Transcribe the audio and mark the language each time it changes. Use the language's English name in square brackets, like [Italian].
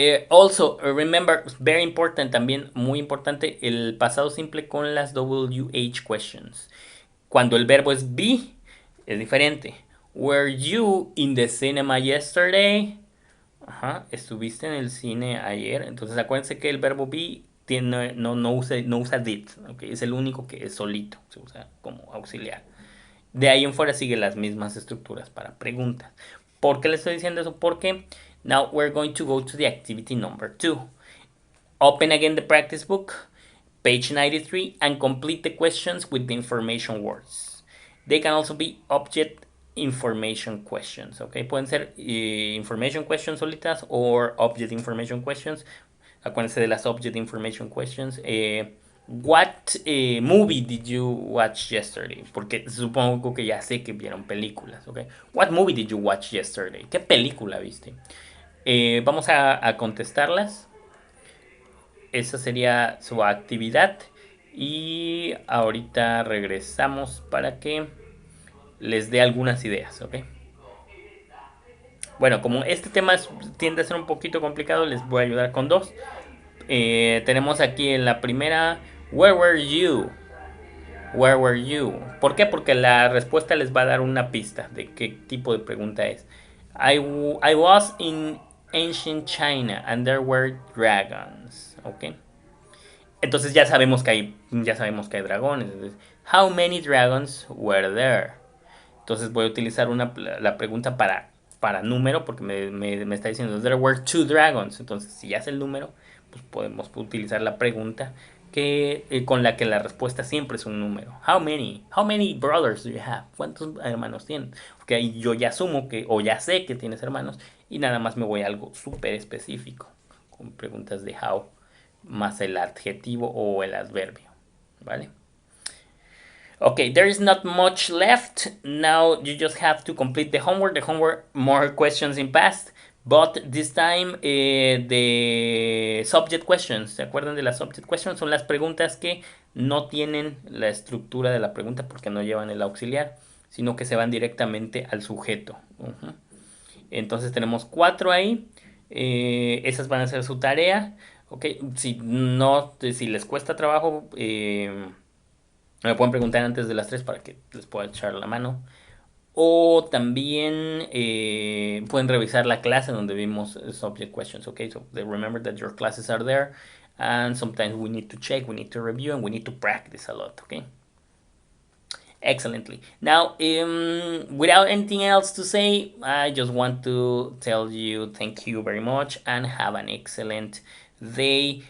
[English] Also, remember, very important [Spanish] también, muy importante, el pasado simple con las WH questions. Cuando el verbo es be, es diferente. [English] Were you in the cinema yesterday? [Spanish] Ajá, estuviste en el cine ayer. Entonces acuérdense que el verbo be no usa did. ¿Okay? Es el único que es solito. Se usa como auxiliar. De ahí en fuera sigue las mismas estructuras para preguntas. ¿Por qué le estoy diciendo eso? [English] Porque now we're going to go to the activity number 2. Open again the practice book, page 93, and complete the questions with the information words. They can also be object information questions, ¿ok? [Spanish] Pueden ser information questions solitas o object information questions. Acuérdense de las object information questions. [English] What movie did you watch yesterday? [Spanish] Porque supongo que ya sé que vieron películas, ¿ok? [English] What movie did you watch yesterday? [Spanish] ¿Qué película viste? Vamos a contestarlas. Esa sería su actividad. Y ahorita regresamos para que les dé algunas ideas, ¿ok? Bueno, como este tema tiende a ser un poquito complicado, les voy a ayudar con dos. Tenemos aquí en la primera, [English] Where were you? Where were you? [Spanish] ¿Por qué? Porque la respuesta les va a dar una pista de qué tipo de pregunta es. [English] I was in ancient China and there were dragons. ¿Ok? [Spanish] Entonces ya sabemos que hay dragones. [English] Entonces, how many dragons were there? [Spanish] Entonces voy a utilizar la pregunta para número porque me está diciendo [English] there were 2 dragons. [Spanish] Entonces si ya es el número, pues podemos utilizar la pregunta con la que la respuesta siempre es un número. [English] How many brothers do you have? [Spanish] ¿Cuántos hermanos tienes? Porque ahí yo ya asumo o ya sé que tienes hermanos y nada más me voy a algo súper específico con preguntas de how más el adjetivo o el adverbio, ¿vale? [English] Okay, there is not much left. Now you just have to complete the homework. The homework, more questions in past, but this time the subject questions. [Spanish] ¿Se acuerdan de las subject questions? Son las preguntas que no tienen la estructura de la pregunta porque no llevan el auxiliar, sino que se van directamente al sujeto. Entonces tenemos 4 ahí. Esas van a ser su tarea. Okay, si les cuesta trabajo, me pueden preguntar antes de las 3 para que les pueda echar la mano. O también pueden revisar la clase donde vimos subject questions. [English] Okay, so remember that your classes are there, and sometimes we need to check, we need to review, and we need to practice a lot. Okay. Excellently. Now, without anything else to say, I just want to tell you thank you very much and have an excellent day.